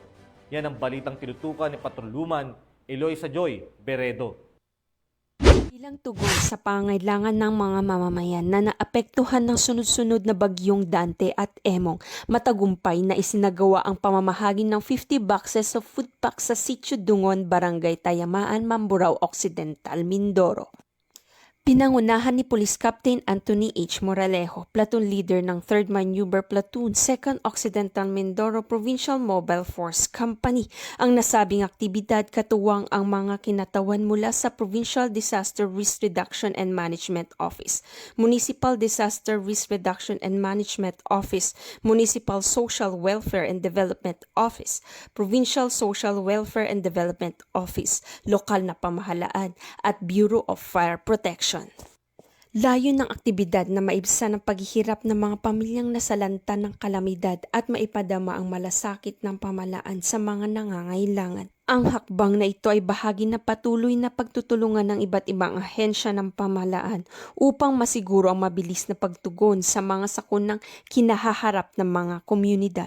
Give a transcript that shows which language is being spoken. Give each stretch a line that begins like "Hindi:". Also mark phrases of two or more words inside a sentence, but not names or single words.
Filipino: Yan ang balitang tinutukan ni Patrolman Eloisa Joy Beredo. Bilang tugon sa pangailangan ng mga mamamayan na naapektuhan ng sunod-sunod na bagyong Dante at Emong, matagumpay na isinagawa ang pamamahagi ng 50
English: boxes of food packs
Filipino: sa Sitio Dungon, Barangay Tayamaan, Mamburao Occidental, Mindoro. Pinangunahan ni Police Captain Anthony H. Moralejo,
English: platoon leader
Filipino: ng 3rd Maneuver Platoon, 2nd Occidental Mindoro Provincial Mobile Force Company, ang nasabing aktibidad katuwang ang mga kinatawan mula sa Provincial Disaster Risk Reduction and Management Office, Municipal Disaster Risk Reduction and Management Office, Municipal Social Welfare and Development Office, Provincial Social Welfare and Development Office, lokal na pamahalaan at Bureau of Fire Protection. Layo ng aktibidad na maibsan ang paghihirap ng mga pamilyang nasalanta ng kalamidad at maipadama ang malasakit ng pamalaan sa mga nangangailangan. Ang hakbang na ito ay bahagi na patuloy na pagtutulungan ng iba't ibang ahensya ng pamahalaan upang masiguro ang mabilis na pagtugon sa mga sakunang kinahaharap ng mga komunidad.